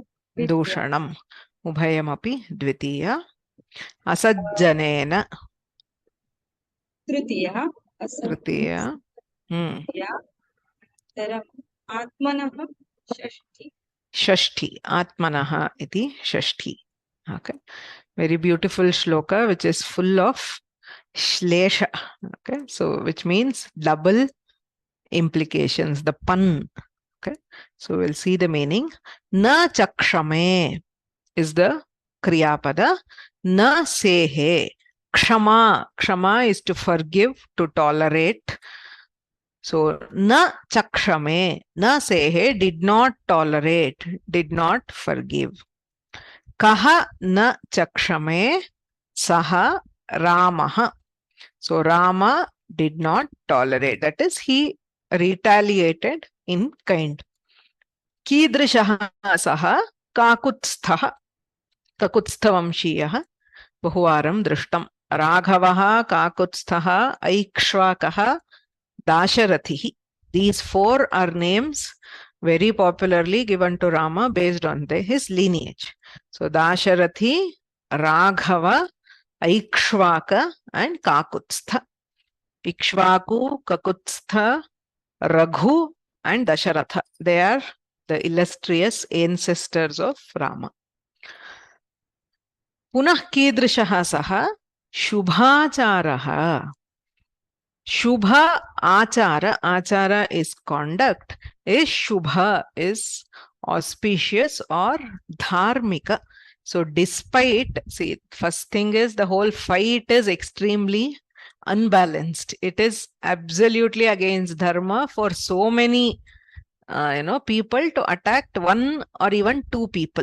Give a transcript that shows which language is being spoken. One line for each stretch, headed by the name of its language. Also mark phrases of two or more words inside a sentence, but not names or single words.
Sanskrit: दूषणम् उभयमपि द्वितीया. असज्जनेन तृतीया. तृतीया. आत्मनः षष्ठी. षष्ठी. आत्मनः इति षष्ठी.
English: Okay, very beautiful shloka which is full of shlesha. Okay, so which means double implications, the pun. Okay, so we'll see the meaning.
Sanskrit: न चक्षमे
English: is the kriyapada.
Sanskrit: न सेहे.
English: Kshama. Kshama is to forgive, to tolerate.
Sanskrit: So, न चक्षमे, न सेहे,
English: did not tolerate, did not forgive.
Sanskrit: कः न चक्षमे, सः रामः.
English: So, Rama did not tolerate. That is, he retaliated in kind.
Sanskrit: कीदृशः सः काकुत्स्थः. काकुत्स्थवंशीयः बहुवारं दृष्टम्. राघवः काकुत्स्थः ऐक्ष्वाकः दाशरथिः.
English: These four are names very popularly given to Rama based on his lineage. So Dasharathi, Raghava, Aikshvaka and Kakutstha. Ikshvaku, Kakutstha, Raghu and Dasharatha. They are the illustrious ancestors of Rama.
Sanskrit: पुनः कीदृशः सः शुभाचारः. शुभ आचार,
English: achara is conduct, is shubha is auspicious or dharmika. So despite, see, first thing is the whole fight is extremely unbalanced. It is absolutely against dharma for so many people to attack one or even two people.